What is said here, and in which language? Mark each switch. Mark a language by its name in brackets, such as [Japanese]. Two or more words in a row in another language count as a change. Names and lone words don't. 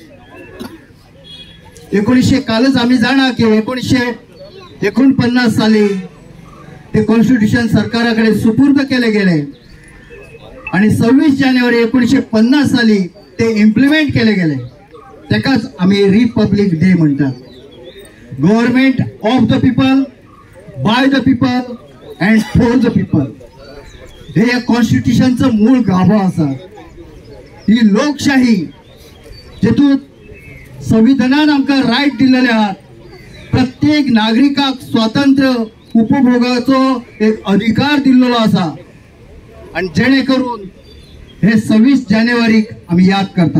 [Konkani] 1900 कालच आम्ही जाणा की 1949 साली ते कॉन्स्टिट्यूशन सरकाराकडे सुपूर्द केले गेले आणि 26 जानेवारी 1950 साली ते इम्प्लिमेंट केले गेले. त्याकाच आम्ही रिपब्लिक डे म्हणतात. [English] Government of the people, by the people and for the people [Konkani] हे या कॉन्स्टिट्यूशनचं मूळ गाभा असा. ही लोकशाही जेतून संविधानान आमकां रायट दिलेले आहात. प्रत्येक नागरिकाक स्वातंत्र्य उपभोगाचो एक अधिकार दिलेलो असा आणि जेणे करून हे 26 जानेवारीक आम्ही याद करतात.